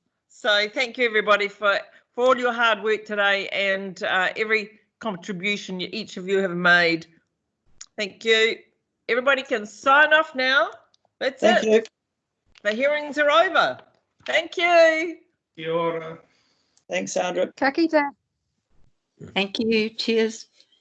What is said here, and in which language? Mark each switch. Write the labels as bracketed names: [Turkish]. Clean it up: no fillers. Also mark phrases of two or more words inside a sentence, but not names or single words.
[English] So thank you everybody for all your hard work today and every contribution each of you have made. Thank you. Everybody can sign off now. That's it. Thank you. The hearings are over. Thank you. [Māori] Kia ora. [English] Thanks, Sandra. [Māori] Ka kite. [English] Thank you. Cheers.